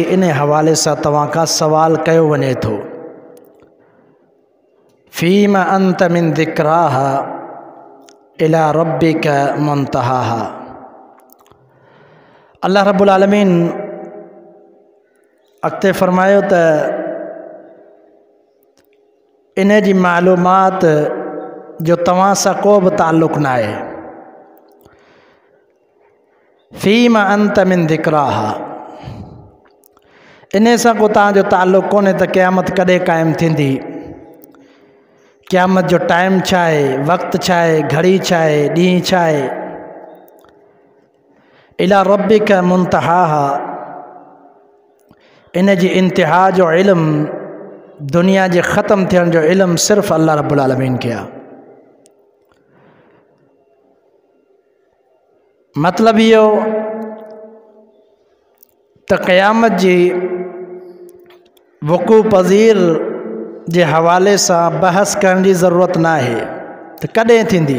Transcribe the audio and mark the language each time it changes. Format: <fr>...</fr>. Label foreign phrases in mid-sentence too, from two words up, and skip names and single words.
<sd>इन हवाले सां तव्हां खां सवाल कयो वञे थो।</sd> <ar>فيم أنت من ذكراها إلى ربك منتهاها. الله رب العالمين</ar> <sd>अॻिते फरमायो त इन जी मालूमात जो तव्हां सां को बि ताल्लुक़ न आहे।</sd> <ar>فيم أنت من ذكراها,</ar> <sd>इन सां को तव्हांजो ताल्लुक़ कोन्हे त क़यामत कॾहिं क़ाइमु थींदी, क़यामत जो टाइम छा आहे, वक़्तु छा आहे, घड़ी छा आहे, ॾींहुं छा आहे।</sd> <ar>إلى ربك منتهاها,</ar> <sd>इन जी इंतिहा जो इल्मु, दुनिया जे ख़त्म थियण जो इल्मु सिर्फ़ु</sd> <ar>الله رب العالمين</ar> <sd>खे आहे। मतिलबु इहो त क़यामत जी वक़ू पज़ीर जे हवाले सां बहस करण जी ज़रूरत न आहे त कॾहिं थींदी।</sd>